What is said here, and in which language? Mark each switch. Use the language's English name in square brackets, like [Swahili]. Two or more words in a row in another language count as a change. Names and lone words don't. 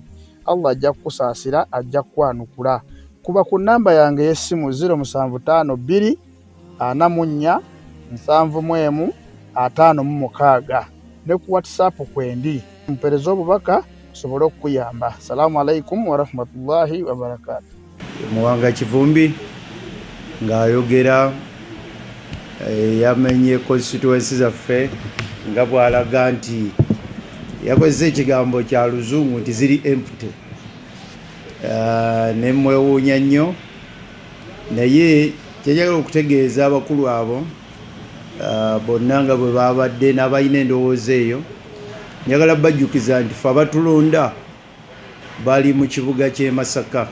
[Ganda] Allah ajja kukusaasira, ajja kukwanukula. Kuba ku nnamba yange y'essimu 075 2 44 756 ne ku WhatsApp kwendi. Mpereza obubaka sobolo okuyamba. [Arabic] السلام عليكم ورحمة الله وبركاته. [Ganda] Muwanga Kivumbi ng'ayogera yamenye constituency zaffe nga bw'alaga nti yakozesa ekigambo kya luzungu nti ziri empty. Ne mwewuunya nnyo, naye ky'enjagala okutegeeza abakulu abo bonna nga bwe babadde n'abalina endowooza eyo, njagala bajjukiza nti ffe abatulonda bali mu kibuga ky'e Masaka.